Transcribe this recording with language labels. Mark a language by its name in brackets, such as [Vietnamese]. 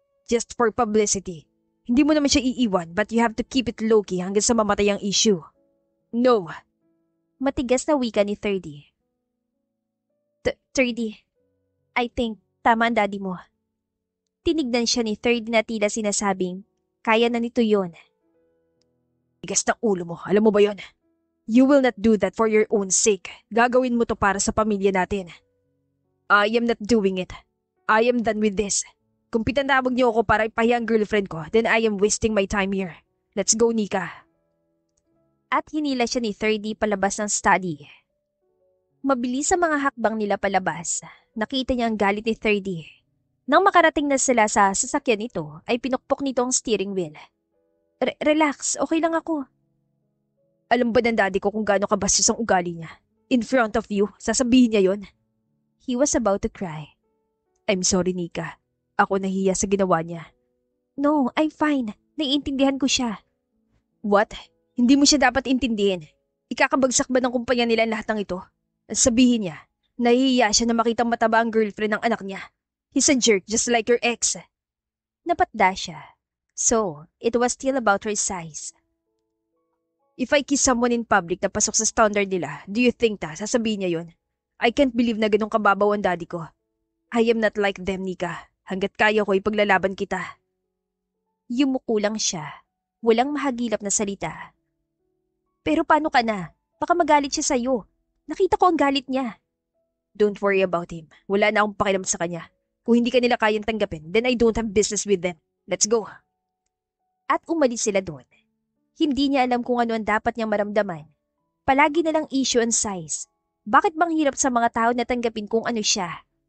[English] Just for publicity. [Filipino] Hindi mo naman siya iiwan [English] but you have to keep it low-key [Filipino] hanggang sa mamatay ang issue. [English] No. [Filipino] Matigas na wika ni 30. 30, [English] I think [Filipino] tama ang daddy mo. Tinignan siya ni 30 na tila sinasabing, kaya na nito yon. Tigas ng ulo mo, alam mo ba yon? [English] You will not do that for your own sake. [Filipino] Gagawin mo to para sa pamilya natin. [English] I am not doing it. I am done with this. [Filipino] Kung pitanawag niyo ako para ipahiya ang girlfriend ko, [English] then I am wasting my time here. Let's go, Nika. [Filipino] At hinila siya ni 30 palabas ng study. Mabilis sa mga hakbang nila palabas. Nakita niya ang galit ni 30. Nang makarating na sila sa sasakyan nito, ay pinukpok nito ang steering wheel. Relax, okay lang ako. Alam ba ng daddy ko kung gaano kabastos ang ugali niya? [English] In front of you, [Filipino] sasabihin niya yon. [English] He was about to cry. I'm sorry, [Filipino] Nika. Ako nahiya sa ginawa niya. [English] No, I'm fine. [Filipino] Naiintindihan ko siya. [English] What? [Filipino] Hindi mo siya dapat intindihin. Ikakabagsak ba ng kumpanya nila ang lahat ng ito? Sabihin niya, nahihiya siya na makitang mataba ang girlfriend ng anak niya. [English] He's a jerk just like your ex. [Filipino] Napatda siya. [English] So, it was still about her size. If I kiss someone in public [Filipino] na pasok sa standard nila, [English] do you think [Filipino] sasabihin niya yon? [English] I can't believe [Filipino] na ganun kababaw ang daddy ko. [English] I am not like them, Nika. [Filipino] Hanggat kaya ko, ipaglalaban kita. Yumuko lang siya. Walang mahagilap na salita. Pero paano ka na? Baka magalit siya sa'yo. Nakita ko ang galit niya. [English] Don't worry about him. [Filipino] Wala na akong pakialam sa kanya. Kung hindi ka nila kayang tanggapin, [English] then I don't have business with them. Let's go. [Filipino] At umalis sila doon. Hindi niya alam kung ano ang dapat niyang maramdaman. Palagi na lang issue ang size. Bakit bang hirap sa mga tao na tanggapin kung ano siya?